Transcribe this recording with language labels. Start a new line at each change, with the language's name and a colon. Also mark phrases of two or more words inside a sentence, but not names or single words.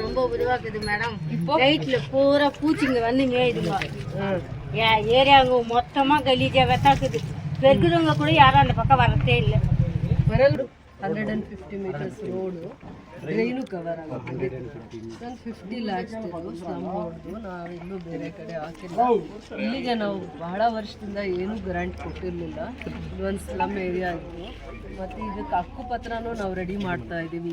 Tamil: உருவாக்குது மேடம். நைட்ல பூரா பூச்சிங்க வந்து மேயுதுங்க. ஏரியாங்க மொத்தமா கலீஜா வெத்தாக்குது. பெருக்குறவங்க கூட யாரும் அந்த பக்கம் வரதே இல்லை.
English: 150 meters road
Kannada: ಡ್ರೈನು ಕವರ್ ಆಗುತ್ತೆ. 50 lakhs ಸ್ಲಮ್ ಬೋರ್ಡ್ದು ನಾವಿಲ್ಲೂ ಬೇರೆ ಕಡೆ ಹಾಕಿಲ್ಲ. ಇಲ್ಲಿಗೆ ನಾವು ಬಹಳ ವರ್ಷದಿಂದ ಏನೂ ಗ್ರಾಂಟ್ ಕೊಟ್ಟಿರಲಿಲ್ಲ. ಇದೊಂದು ಸ್ಲಮ್ ಏರಿಯಾ ಇತ್ತು. ಮತ್ತು ಇದಕ್ಕೆ ಹಕ್ಕುಪತ್ರನೂ ನಾವು ರೆಡಿ ಮಾಡ್ತಾ ಇದ್ದೀವಿ.